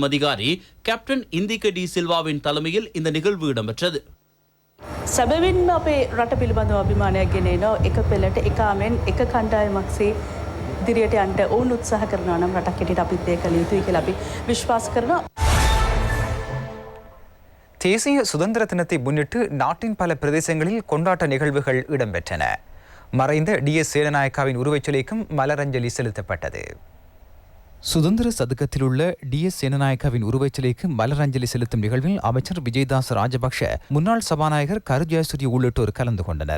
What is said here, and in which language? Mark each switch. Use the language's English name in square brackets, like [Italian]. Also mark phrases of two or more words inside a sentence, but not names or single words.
[Tamil] அதிகாரி கேப்டன் இந்திக டி සිල්වාவின் தலைமையில் இந்த நிகழ்வு இடம்பெற்றது. [Sinhala] සැබවින්ම අපේ රට පිළිබඳව අභිමානයක් ගෙන එන එක පෙළට එකාමෙන් එක කණ්ඩායමක්සේ ඉදිරියට යන්න ඕන උත්සාහ කරනවා නම් රටක් හැටියට අපිත් ඒක කළ යුතුයි කියලා අපි විශ්වාස කරනවා. [Tamil] தேசிய சுதந்திர தினத்தை முன்னிட்டு நாட்டின் பல பிரதேசங்களில் கொண்டாட்ட நிகழ்வுகள் இடம்பெற்றன. மறைந்த DS சேனநாயக்காவின் உருவச்சிலைக்கும் மலரஞ்சலி செலுத்தப்பட்டது. சுதந்திர சதுக்கத்தில் உள்ள DS சேனநாயக்காவின் உருவச்சிலைக்கு மலரஞ்சலி செலுத்தும் நிகழ்வில் அமைச்சர் விஜயதாஸ் ராஜபக்ஷ, முன்னாள் சபாநாயகர் கரு ஜெயசூரிய உள்ளிட்டோர் கலந்து கொண்டனர்.